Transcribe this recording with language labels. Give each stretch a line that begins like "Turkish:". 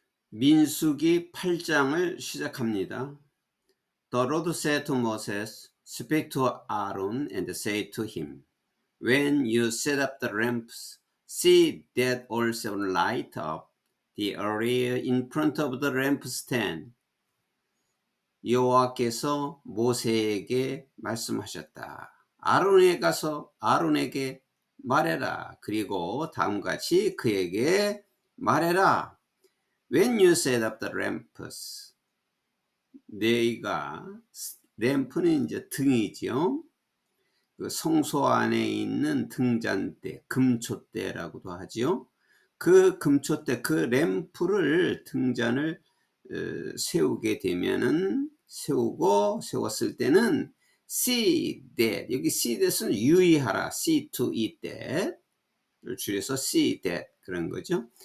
Korean: 민수기 8장을 시작합니다.
English: The Lord said to Moses, Speak to Aaron and say to him, When you set up the lamps, see that all seven light up the area in front of the lampstand.
Korean: 여호와께서 모세에게 말씀하셨다. 아론에 가서 아론에게 말해라. 그리고 다음같이 그에게 말해라.
English: When you set up the lamps,
Korean: 네가 램프는 이제 등이죠. 그 성소 안에 있는 등잔대, 금촛대라고도 하지요. 그 금촛대, 그 램프를 등잔을 세우게 되면은 세웠을 때는 see that, 여기 see that은 유의하라,
English: see to eat that
Korean: 를 줄여서 see that 그런 거죠.